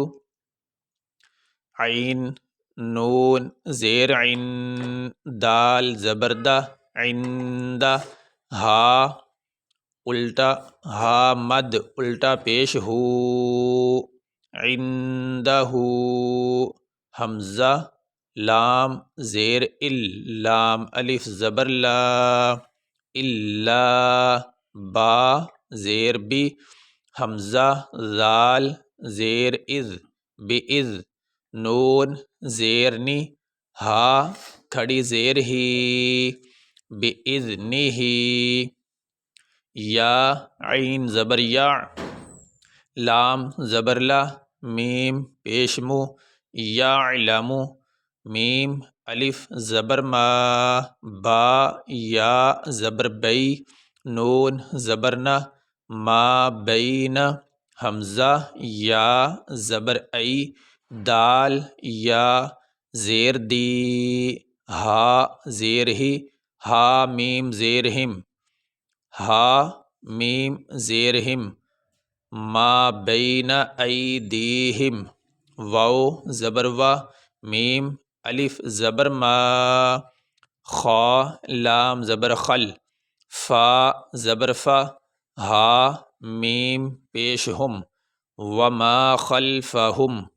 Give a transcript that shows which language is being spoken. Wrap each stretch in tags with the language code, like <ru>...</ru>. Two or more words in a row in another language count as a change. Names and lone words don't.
<ur>عین نون زیر عن، دال زبر دا، عندہ، ہا الٹا، ہا مد الٹا پیش ہو، عندہ، حمزہ لام زیر ال، لام الف زبر لا، الا، با زیر بی، حمزہ ذال زیر اذ، باذ، نون زیر نی، ہا کھڑی زیر ہی، باذنہ، یا عین زبر یا، لام زبر لا، میم پیش مو، یعلم، میم الف زبر ما، با یا زبر بئی، نون زبر نا،</ur> <ar>ما بین،</ar> <ur>حمزہ یا زبر ای، دال یا زیر دی، ہا زیر ہی، ہا میم زیر ہم، ہا میم زیر ہم،</ur> <ar>ما بین ایدیہم،</ar> <ur>واو زبر وا، میم الف زبر ما، خا لام زبر خل، فا زبر فا، ہا میم پیش ہم،</ur> <ar>وما خلفہم،</ar>